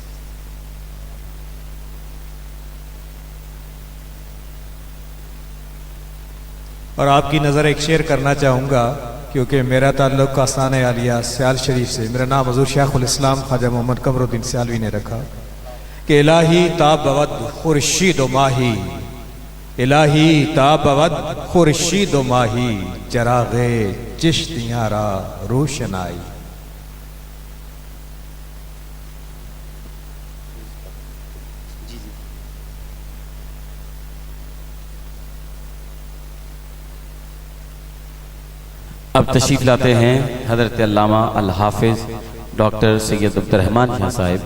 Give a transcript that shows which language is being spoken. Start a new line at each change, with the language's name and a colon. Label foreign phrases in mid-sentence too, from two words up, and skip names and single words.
Urdu: اور آپ کی نظر ایک شعر کرنا چاہوں گا، کیونکہ میرا تعلق آستانہ عالیہ سیال شریف سے، میرا نام حضور شیخ الاسلام خواجہ محمد قمر الدین سیالوی نے رکھا کہ
Persian: الہی تا بود خورشید و ماہی، الہی تا بود خورشید و ماہی، چراغ چشتیاں را روشنائی.
Urdu: اب تشریف لاتے ہیں حضرت علامہ الحافظ ڈاکٹر سید عبدالرحمن شاہ صاحب.